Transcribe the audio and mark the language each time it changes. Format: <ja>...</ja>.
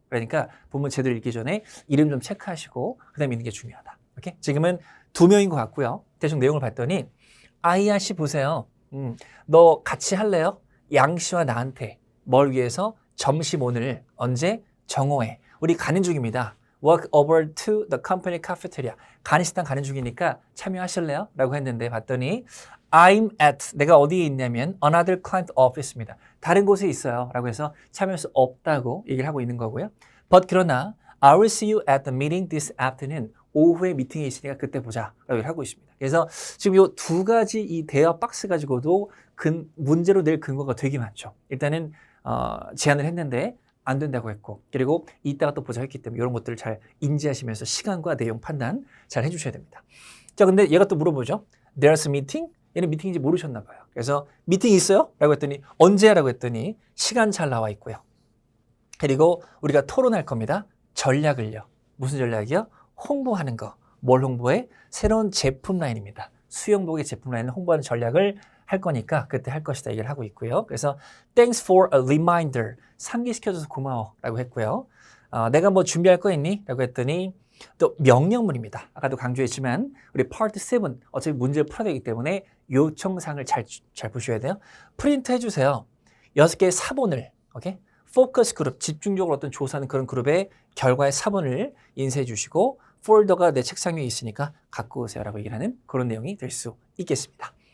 <ko>그러니까 본문 제대로 읽기 전에 이름 좀 체크하시고 그다음에 읽는 게 중요하다. 오케이? 지금은 2명인 것 같고요. 대충 내용을 봤더니 아이야 씨 보세요. 너 같이 할래요? 양 씨와 나한테 뭘 위해서 점심 오늘 언제? 정오에 우리 가는 중입니다.</ko> <en>walk over to the company cafeteria.</en> <ko>간이식당 가는 중이니까 참여하실래요? 라고 했는데 봤더니</ko> <en>I'm at,</en> <ko>내가 어디에 있냐면</ko> <en>another client office</en> <ko>입니다. 다른 곳에 있어요. 라고 해서 참여할 수 없다고 얘기를 하고 있는 거고요.</ko> <en>But</en> <ko>그러나</ko> <en>I will see you at the meeting this afternoon.</en> <ko>오후에 미팅이 있으니까 그때 보자. 라고 하고 있습니다. 그래서 지금 이 두 가지 이 대화 박스 가지고도 문제로 낼 근거가 되게 많죠. 일단은 제안을 했는데 안 된다고 했고, 그리고 이따가 또 보자 했기 때문에 이런 것들을 잘 인지하시면서 시간과 내용 판단 잘 해주셔야 됩니다. 자, 근데 얘가 또 물어보죠.</ko> <en>There's a meeting?</en> <ko>얘는 미팅인지 모르셨나 봐요. 그래서 미팅 있어요? 라고 했더니 언제? 라고 했더니 시간 잘 나와 있고요. 그리고 우리가 토론할 겁니다. 전략을요. 무슨 전략이요? 홍보하는 거. 뭘 홍보해? 새로운 제품 라인입니다. 수영복의 제품 라인을 홍보하는 전략을 할 거니까 그때 할 것이다 얘기를 하고 있고요. 그래서</ko> <en>Thanks for a reminder.</en> <ko>상기시켜줘서 고마워 라고 했고요. 내가 뭐 준비할 거 있니? 라고 했더니 또 명령문입니다. 아까도 강조했지만 우리 파트 7 어차피 문제를 풀어야 되기 때문에 요청사항을 잘 보셔야 돼요. 프린트 해주세요. 6개의 사본을 오케이? 포커스 그룹, 집중적으로 어떤 조사하는 그런 그룹의 결과의 사본을 인쇄해 주시고 폴더가 내 책상 위에 있으니까 갖고 오세요 라고 얘기를 하는 그런 내용이 될 수 있겠습니다.</ko>